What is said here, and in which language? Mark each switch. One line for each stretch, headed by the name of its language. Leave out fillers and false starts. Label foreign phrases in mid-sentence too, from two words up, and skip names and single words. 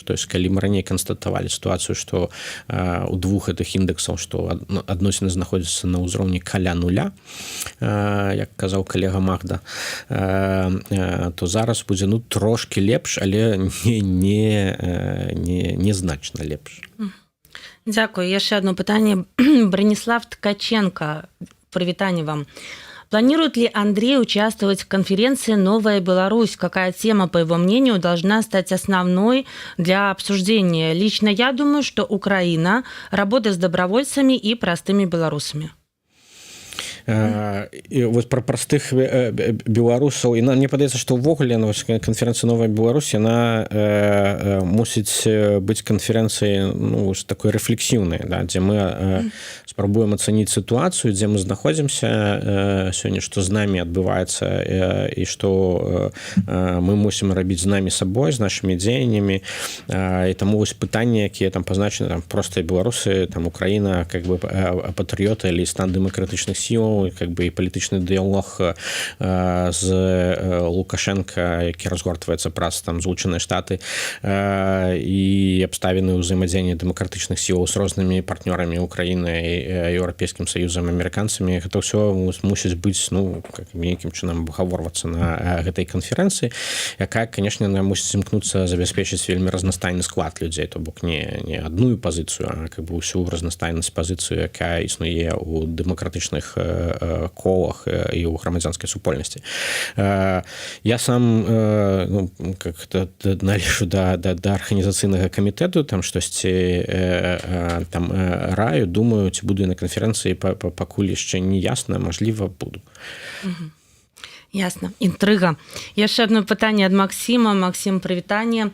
Belarusian: То есть калі мы раней канстатавалі сітуацыю, што у двух гэтых індексаў, што адносіны знаходзяцца на ўзроўні каля нуля, як казаў калега Магда, то зараз будзе, ну, трошкі лепш, але не значна лепш. Дзякую. Яшчэ одно пытанне. Бронислав Ткаченко, прывітанне вам.
Russian: Планирует ли Андрей участвовать в конференции «Новая Беларусь»? Какая тема, по его мнению, должна стать основной для обсуждения? Лично я думаю, что Украина, работа с добровольцами и простыми белорусами.
Belarusian: І вось пра простых беларусаў, і мне падаецца, што ўвогуле канферэнцыя «Новая Беларусь», яна мусіць быць канферэнцыяй, ну, такой рэфлексіўнай, да, дзе мы спрабуем ацаніць сітуацыю, дзе мы знаходзімся сёння, што з намі адбываецца, і што мы мусім рабіць з намі сабой, з нашымі дзеяннямі. І таму вось пытанні, якія там пазначаны, там простыя беларусы, там Украіна,
Russian: как бы
Belarusian: патрыёты, или стан дэмакратычных сіл, ну, как бы і палітычны дыялог з Лукашенко, які разгортваецца праз там Злучаныя Штаты, і абставіны ўзаемадзеяння дэмакратычных сілаў з рознымі партнёрамі Украіны, Еўрапейскім Саюзам, амерыканцамі, гэта ўсё мусіць быць, ну, как нейкім чынам абгаворвацца на гэтай канферэнцыі, якая, конечно, мусіць імкнуцца забяспечыць вельмі разнастайны склад людзей, то бок не адную пазіцыю, а
Russian: как бы
Belarusian: ўсю разнастайнасць пазіцыю, якая існуе ў дэмакратычных колах і ў грамадзянскай супольнасці. Я сам, ну, как-то належу да арганізацыйнага камітэту, там штосьці там раю, думаю, ці буду на канферэнцыі, пакуль яшчэ не ясна, мажліва, буду. Ясно. Інтрыга. Яшчэ одно пытанне ад Максіма. Максім, прывітанне.